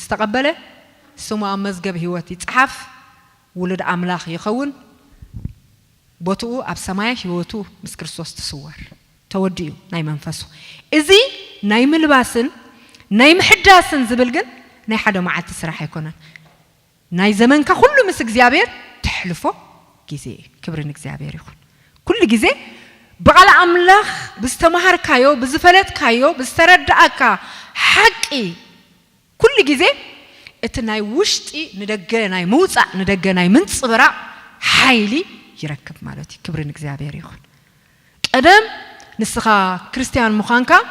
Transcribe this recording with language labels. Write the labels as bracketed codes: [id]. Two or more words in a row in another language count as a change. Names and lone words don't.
[ti] ምስተቀበለ ስሙ ኣብ መዝገብ ህይወት ይጽሓፍ ውልድ አምላኽ ይኸውን ቦትኡ ኣብ ሰማይ ህይወቱ ምስ ክርስቶስ ትስወር ተወዲኡ ናይ መንፈሱ እዚ ናይ ምልባስን ናይ ምሕዳስን ዝብል ግን ናይ ሓደ መዓልቲ ስራሕ አይኮነን ናይ ዘመንካ ሁሉ ምስ እግዚአብሔር ተሕልፎ ጊዜ ክብርን እግዚአብሔር ይሁን ኩሉ ጊዜ በቃል አምላኽ ብስተማሃርካዮ ብዝፈለጥካዮ ብስተረዳአካ ሐቂ ኩሉ ጊዜ እቲ ናይ ውሽጢ ንደገ ናይ መውጻእ ንደገ ናይ ምንጽብራ ኃይሊ ይረክብ ማለት ክብርን እግዚአብሔር ይሁን ቀደም ንስኻ ክርስቲያን ምዃንካ